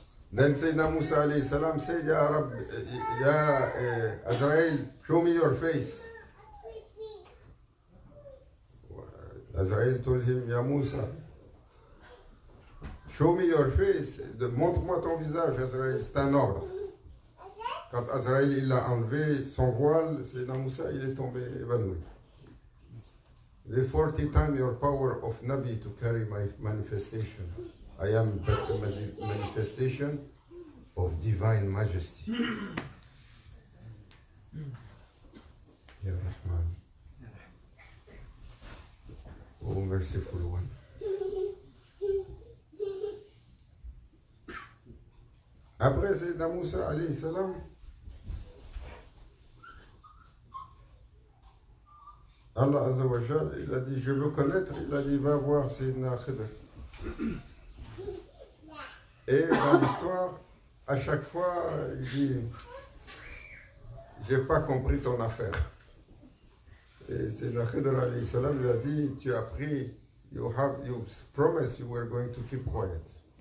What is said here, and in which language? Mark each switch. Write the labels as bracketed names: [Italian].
[English] Then Sayyidina Musa alayhi salam said, Ya Rabbi, Ya Azrael, show me your face. Azrael told him, Ya Musa, show me your face. [French] Montre-moi ton visage, Azrael. C'est un ordre. Quand Azrael il a enlevé son voile, Sayyidina Musa il est tombé évanoui. [English] The 40 times your power of Nabi to carry my manifestation. I am but a manifestation of divine majesty. [Arabic] Ya Rahman. [English] Oh, merciful one. [French] Après Sayyidina Moussa alayhi salam, Allah Azza wa Jal, il a dit, je veux connaître, il a dit, va voir Sayyidina Khidr. Et dans l'histoire, à chaque fois, il dit, j'ai pas compris ton affaire. Et Sayyidina Khidr alayhi salam lui a dit, tu as pris, [English] you promised you were going to keep quiet.